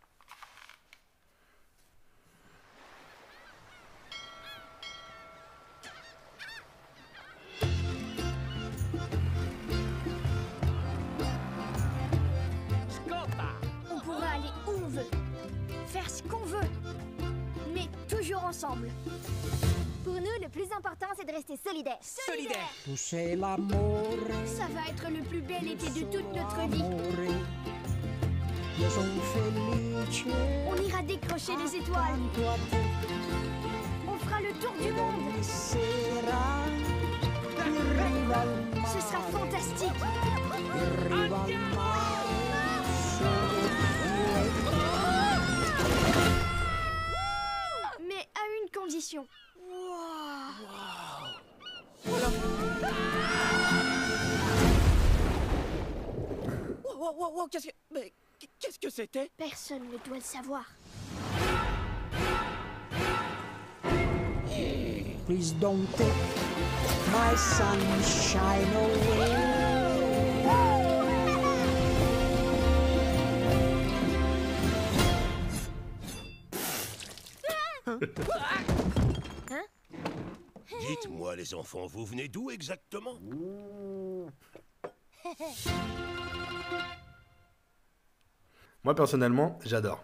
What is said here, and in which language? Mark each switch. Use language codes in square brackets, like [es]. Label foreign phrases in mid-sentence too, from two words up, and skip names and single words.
[fr] On pourra aller où on veut, faire ce qu'on veut, mais toujours ensemble. Pour nous, le plus important, c'est de rester solidaires. Solidaire. [it] Tu sei l'amore, [fr] Ça va être le plus bel été de toute notre vie. [it] amore. Io sono felice. [fr] On ira décrocher les étoiles. [it] Accanto a te. [fr] On fera le tour du monde. [it] Ogni sera in riva al mare. [fr] Ce sera fantastique. [it] In riva al mare. Solo io e te. [fr] Mais à une condition. Wow, qu'est-ce que... Mais qu'est-ce que c'était? Personne ne doit le savoir. [en] Please don't take my sunshine away. [fr] Dites-moi, les enfants, vous venez d'où exactement? Moi personnellement, j'adore.